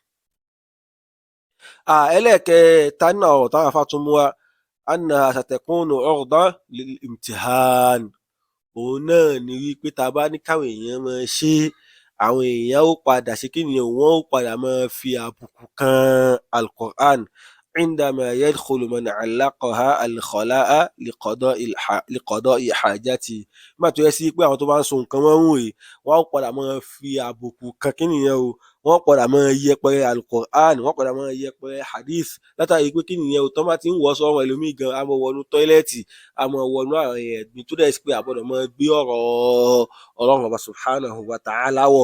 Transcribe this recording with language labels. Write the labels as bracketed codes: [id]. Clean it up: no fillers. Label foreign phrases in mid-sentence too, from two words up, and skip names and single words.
[yo] Ẹlẹ́ẹ̀kẹta nínú ọ̀rọ̀ táwọn afá tún mú wá, [ar] أنها ستكون عرضا للامتحان, [yo] òun náà ni wípé tá a bá ní káwọn èèyàn máa ṣe, àwọn èèyàn ó padà ṣe kí nìyẹn, wọ́n ó padà máa fi àbùkù kan al-Qur'an [ar] عندما يدخل من علقها الخلاء لقضاء حاجته. [yo] Nígbà tó yẹ sí pé àwọn tó bá ń so nǹkan mọ́rùn yìí, wọ́n ó padà máa fi àbùkù kan kí nìyẹn o, wọ́n padà máa yẹpẹrẹ al-Qur'an, wọ́n padà máa yẹpẹrẹ hadith, látàrí pé kí nìyẹn o, tó bá ti ń wọ̀ sọ́run ẹlòmíì gan, a máa wọnú tọ́ílẹ̀tì, a máa wọnú àwọn ẹ̀gbin tó dẹ̀ sí pé a gbọ́dọ̀ máa gbé ọ̀rọ̀ Ọlọ́run Ọba [ar] سبحانه وتعالى [yo] wọ̀.